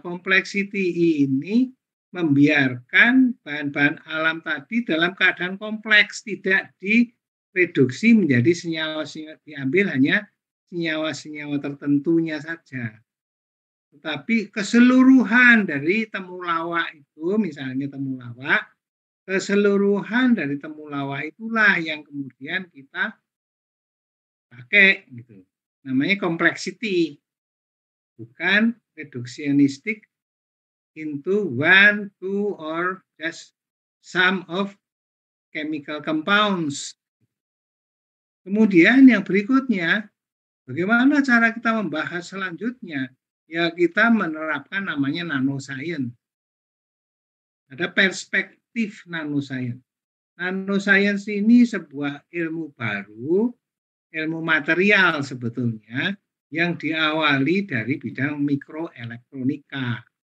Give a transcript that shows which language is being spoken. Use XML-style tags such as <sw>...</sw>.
<id>Complexity ini membiarkan bahan-bahan alam tadi dalam keadaan kompleks, tidak direduksi menjadi senyawa-senyawa, diambil hanya senyawa-senyawa tertentunya saja. Tetapi keseluruhan dari temulawak itu, misalnya temulawak, keseluruhan dari temulawak itulah yang kemudian kita pakai gitu. Namanya</id> <en>complexity,</en> <id>bukan</id> <en>reductionistic into one, two, or just some of chemical compounds.</en> <id>Kemudian yang berikutnya, bagaimana cara kita membahas selanjutnya? Ya kita menerapkan namanya nanoscience. Ada perspektif nanoscience. Nanoscience ini sebuah ilmu baru, ilmu material sebetulnya, yang diawali dari bidang mikroelektronika.</id>